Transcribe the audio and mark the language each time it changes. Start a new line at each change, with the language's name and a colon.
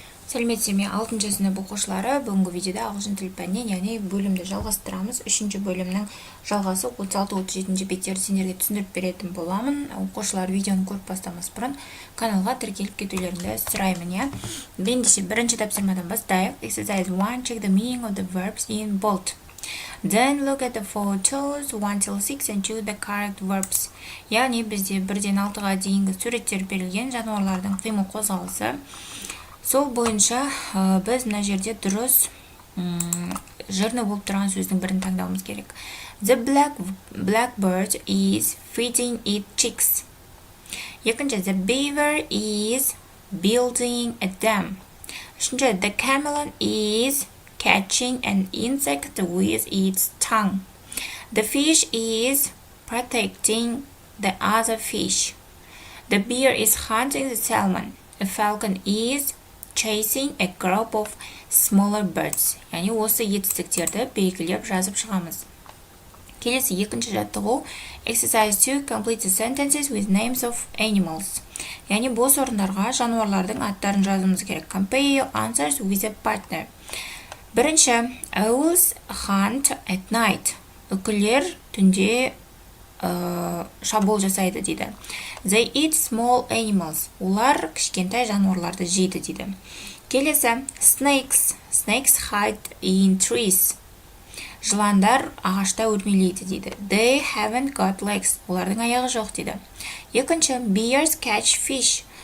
Kazakh: Сәлеметсіздер, 6-шы сынып оқушылары. Бүгінгі видеода ағылшын тіл пәнінен, яғни бөлімді жалғастырамыз. 3-ші бөлімнің жалғасы 36-37 беттерді сендерге түсіндіріп беретін боламын. Оқушылар видеоны көріп бастамас бұрын каналға тіркеліп кетулеріңді сұраймын. Ендеше бірінші тапсырмадан бастайық.
English: Exercise 1. Check the meaning of the verbs in bold. Then look at the photos 1 till 6 and choose the correct verbs.
Kazakh: Яғни бізде 1-ден 6-ға дейінгі суреттер берілген жануарлардың қимыл қозғалысы. Сол бойынша біз мына жерде дұрыс жырны болып тұрған сөздің бірін таңдауымыз керек.
English: The blackbird is feeding its chicks.
Kazakh: Екінші,
English: the beaver is building a dam.
Kazakh: Үшінші,
English: the chameleon is catching an insect with its tongue. The fish is protecting the other fish. The bear is hunting the salmon. A falcon is chasing a group of smaller birds.
Kazakh: Яғни осы етістіктерді белгілеп жазып шығамыз. Келесі екінші жаттығу.
English: Exercise 2. Complete the sentences with names of animals.
Kazakh: Яғни бос орындарға жануарлардың аттарын жазуымыз керек.
English: Compare your answers with a partner.
Kazakh: Бірінші,
English: owls hunt at night.
Kazakh: Үкілер түнде шабуыл жасайды дейді.
English: They eat small animals.
Kazakh: Олар кішкентай жануарларды жейді дейді. Келесі,
English: snakes hide in trees.
Kazakh: Жыландар ағашта өрмелейді дейді.
English: They haven't got legs.
Kazakh: Олардың аяғы жоқ дейді. Екінші,
English: bears catch fish.